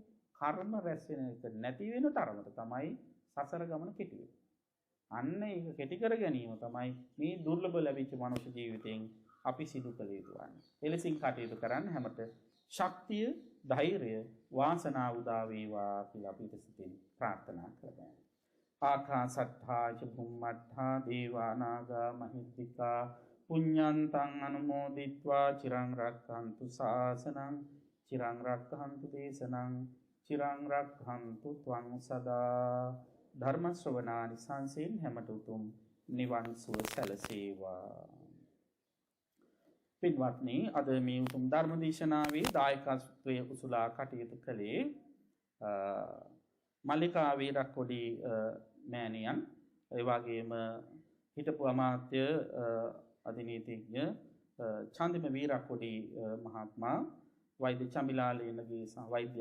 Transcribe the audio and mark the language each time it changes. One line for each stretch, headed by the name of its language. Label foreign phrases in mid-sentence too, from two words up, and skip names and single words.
Sinhala: කර්ම රැස් වෙන එක නැති වෙන තරමට තමයි සසර ගමන කෙටි වෙන්නේ. අන්න ඒක කෙටි කර ගැනීම තමයි මේ දුර්ලභ ලැබිච්ච මනුෂ්‍ය ජීවිතයෙන් අපි සිදු කළ යුතු වන්නේ. එලෙසින් කටයුතු කරන්න හැමත ශක්තිය, ධෛර්යය, වාසනාව උදා වේවා කියලා අපි සිතින් ප්‍රාර්ථනා කරමු.
Pali: ආකාසට්ඨා ච බුම්මට්ඨා දේවා නාග මහිද්దికා පුඤ්ඤන්තං අනුමෝදිත්වා චිරං රක්ඛන්තු ශාසනං චිරං රක්ඛන්තු දේශනං චිරං රක්ඛන්තු ත්වං සදා.
Sinhala: ධර්ම ශ්‍රවණානි සංසෙන් හැමත උතුම් නිවන් සුව සැලසේවා. පින්වත්නි, අද මේ උතුම් ධර්ම දේශනාවේ දායකත්වයේ උසුලා කටයුතු කළේ මල්ලිකා වීරක්කොඩි මෑණියන්, ඒ වගේම හිටපු අමාත්‍ය අධිනීතිඥ චන්දිම වීරක්කොඩි මහත්මයා වෛද්‍ය චමිලාලේනගේ සහ වෛද්‍ය